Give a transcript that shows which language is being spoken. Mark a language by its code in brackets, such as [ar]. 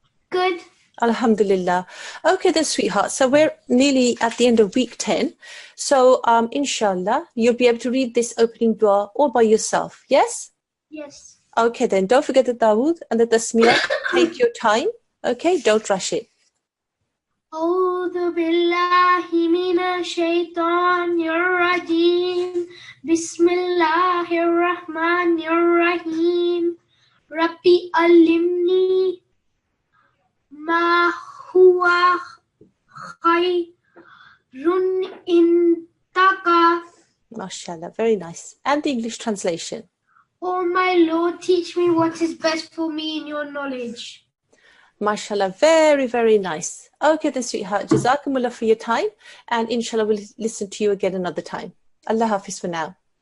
[en] Good. Alhamdulillah. Okay then, sweetheart. So we're nearly at the end of week 10. So inshallah, you'll be able to read this opening dua all by yourself. Yes? Yes. Okay then. Don't forget the Dawood and the Tasmiyah. Take your time. Okay? Don't rush it. [ar] أعوذ بالله من الشيطان الرجيم بسم الله الرحمن الرحيم ربي علمني ما هو خير عندك. [en] MashaAllah. Very nice. And the English translation. Oh my Lord, teach me what is best for me in your knowledge. MashaAllah. Very nice. Okay then, sweetheart. Jazakumullah for your time. And inshallah, we'll listen to you again another time. Allah Hafiz for now.